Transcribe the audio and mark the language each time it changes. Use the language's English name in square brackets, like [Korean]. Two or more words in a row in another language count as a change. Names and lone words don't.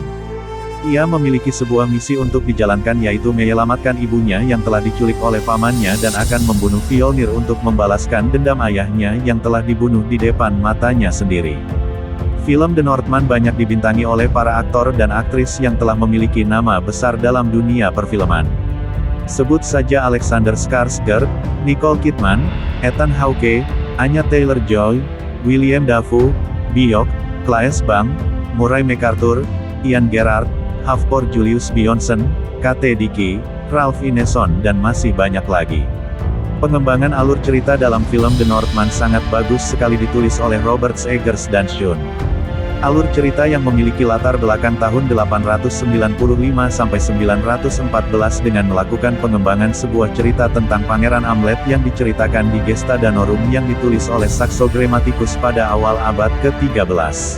[Indonesian] Ia memiliki sebuah misi untuk dijalankan yaitu menyelamatkan ibunya yang telah diculik oleh pamannya dan akan membunuh Fjolnir untuk membalaskan dendam ayahnya yang telah dibunuh di depan matanya sendiri. Film The Northman banyak dibintangi oleh para aktor dan aktris yang telah memiliki nama besar dalam dunia perfilman. Sebut saja Alexander Skarsgård, Nicole Kidman, Ethan Hawke, Anya Taylor-Joy, William Dafoe, Björk, Claes Bang, Murray McArthur, Ian Gerard, Hafþór Julius Björnsson, Kate Dickie, Ralph Ineson dan masih banyak lagi. Pengembangan alur cerita dalam film The Northman sangat bagus sekali ditulis oleh Robert Eggers dan Sean. Alur cerita yang memiliki latar belakang tahun 895 sampai 914 dengan melakukan pengembangan sebuah cerita tentang Pangeran Amlet yang diceritakan di Gesta Danorum yang ditulis oleh Saxo Grammaticus pada awal abad ke-13.